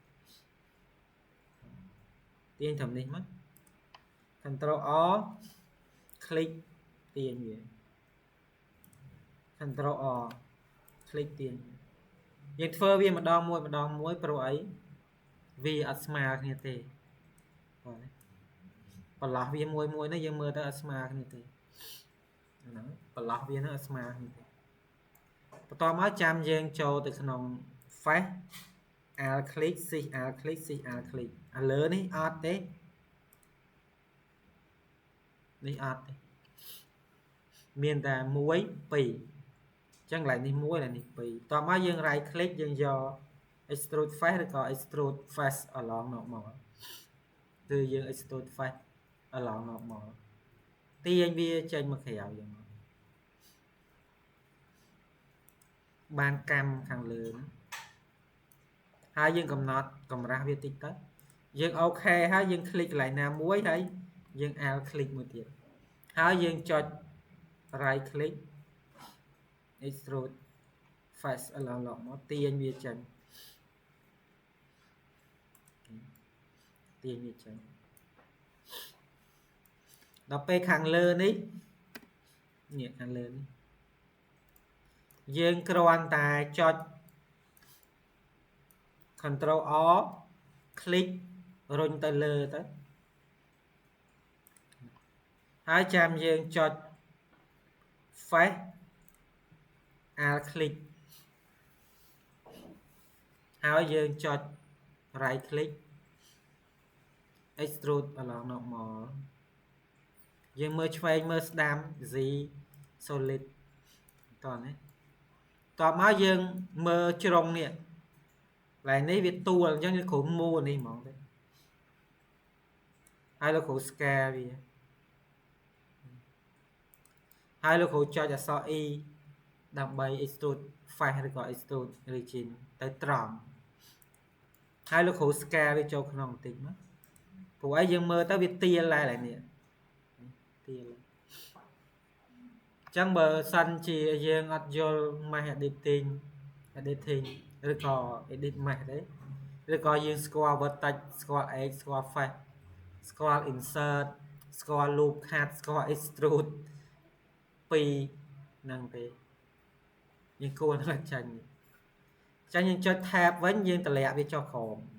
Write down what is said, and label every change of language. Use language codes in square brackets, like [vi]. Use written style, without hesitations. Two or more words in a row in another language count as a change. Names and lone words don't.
[km] ទាញត្រឹមនេះមក [en] Ctrl O [km] คลิกទាញវា [en] Ctrl O [km] คลิกទាញយើងធ្វើ វាម្ដងមួយព្រោះអីវាអត់ស្មើគ្នាទេបាទបន្លោះវាមួយនេះយើងមើលទៅអត់ស្មើគ្នាទេហ្នឹងបន្លោះវានឹងអត់ស្មើគ្នាទេបន្ទាប់មកចាំយើងចូលទៅក្នុង face [en] alt click shift alt click [km] shift alt click ឥឡូវនេះអត់ទេ នេះអត់ទេមានតែ1 2អញ្ចឹងកន្លែងនេះ1កន្លែងនេះ2បន្ទាប់មកយើង [en] right click [km] យើងយក [en] extrude face [km] ឬក៏ [en] extrude face along normal [km] គឺយើង [en] extrude face along normal [km] ទាញវាចេញមកក្រៅយ៉ាងមក បានកម្មខាងលើហើយយើងកំណត់កម្រាស់វាតិចទៅយើងអូខេហើយយើងคลิกកន្លែងណាមួយហើយយើង [en] alt click [km] មួយទៀតហើយយើងចុច [en] right click extrude face [km] អឡងមកទាញវាចេញ វាចេញដល់ពេលខាងលើនេះខាងលើនេះយើងគ្រាន់តែចុច [en] Ctrl O [km] คลิกរុញទៅលើទៅ ហើយចាំយើងចុច face [en] alt click [km] ហើយយើងចុច [en] right click extrude along normal [km] យើងមើលឆ្វេងមើលស្ដាំ Z solid តោះនេះតបមកយើងមើលជ្រុងនេះកន្លែងនេះវាទួលអញ្ចឹងគឺគ្រូមូលនេះហ្មងទៅ ហើយលោកគ្រូ scale វាហើយលោកគ្រូចុចអក្សរ E ដើម្បី [en] extrude face [km] ឬក៏ [en] extrude region [km] ទៅត្រង់ហើយលោកគ្រូ scale វាចូលក្នុងបន្តិចមកព្រោះអីយើងមើលទៅវាទាលដែរនេះទាល ចឹងបើសិនជាយើងអត់យល់ [en] mesh editing [km] ឬក៏ [en] edit mesh [km] ទេឬក៏យើងស្គាល់ vertex ស្គាល់ edge ស្គាល់ face ស្គាល់ insert ស្គាល់ [en] loop cut [km] ស្គាល់ extrude ពីហ្នឹងទេយើងគួរនឹងចាញ់យើងចុច tab វិញយើងតម្លាក់វាចុះក្រោម